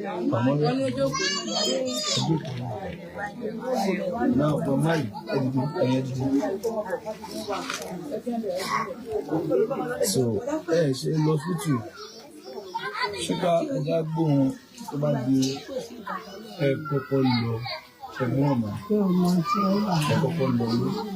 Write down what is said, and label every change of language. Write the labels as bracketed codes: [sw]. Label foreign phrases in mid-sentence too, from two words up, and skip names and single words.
[yo] Màmá ló. [en] Now, for mine, [yo] ẹ dìde, ẹ̀yin ẹ dìde. So, ẹ ṣe lọ hospital. Ṣúgà ọ̀gá gbóhùn tó bá di ẹ kọ́kọ́ lọ. Ẹ gbọ́n ọ̀nà. Mi ò mọ tí ó wà. Ẹ kọ́kọ́ lọ ilé.